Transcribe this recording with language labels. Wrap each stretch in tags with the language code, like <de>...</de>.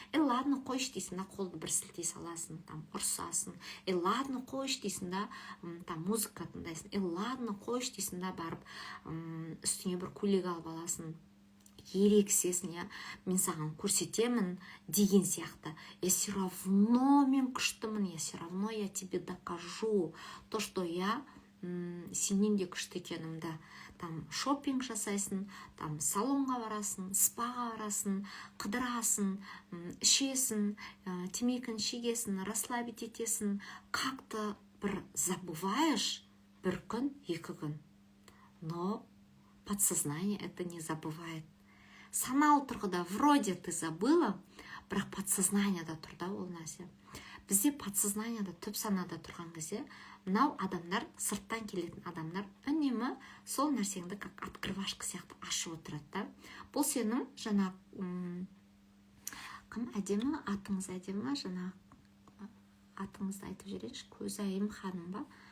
<kk>Ладно, қойш дейсің да, қолды бір сілтей саласың, там ұрсасың. Ладно, қойш дейсің да, там музыка тыңдайсың. Ладно, қойш дейсің да, барып үстіңе бір көйлек алып аласың. Ерексесің, мен саған көрсетемін деген сияқты.</kk> <ru>Я все равно</ru> <kk>мен күштімін,</kk> <ru>я все равно я тебе докажу то, что я</ru> <kk>сенен де күшті екенімді. Там шопинг жасайсың, там салонға барасың, спаға барасың, қыдырасың, ішесің, темекін шегесің, расслабить етесің, как-то бір забываешь бір күн, 2 күн.</kk> <ru>Но подсознание это не забывает.</ru> <kk>Саналы тұрғыда</kk> <ru>вроде ты забыла,</ru> <kk>бірақ подсознаниеда тұр да ол нәрсе. Бізде подсознаниеда, түп санада тұрған кезде, мынау адамдар, сырттан келетін адамдар, үнемі сол нәрсеңді как открывашка сияқты ашып отырады да. Бұл сенің жаңа кім әдемі, атыңыз әдемі, жаңа атыңызды айтып жіберейінші, Көзайым ханым ба?</kk>